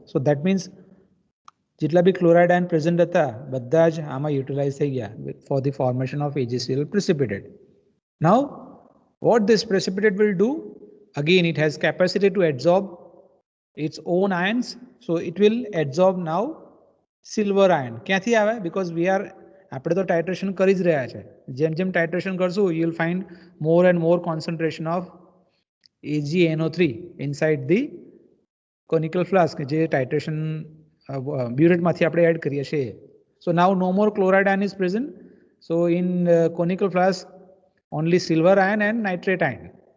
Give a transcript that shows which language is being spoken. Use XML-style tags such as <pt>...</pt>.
<en>So that means</en> <gu>જેટલા બી</gu> <en>chloride ion present</en> <gu>હતા બધા જ આમાં</gu> <en>utilize</en> <gu>થઈ ગયા</gu> <en>for the formation of AgCl precipitate. Now what this precipitate will do, again it has capacity to absorb its own ions, so it will absorb now silver ion.</en> <gu>ક્યાંથી આવે?</gu> <en>Because we are,</en> <gu>આપણે તો titration કરી જ રહ્યા છે. જેમ જેમ titration કરશું,</gu> <en>you will find more and more concentration of AgNO3 inside the conical flask</en> <gu>જે titration burette માંથી આપણે એડ કરીએ છીએ.</gu> <en>So now no more chloride ion is present. So in conical flask only silver ion and nitrate ion.</en>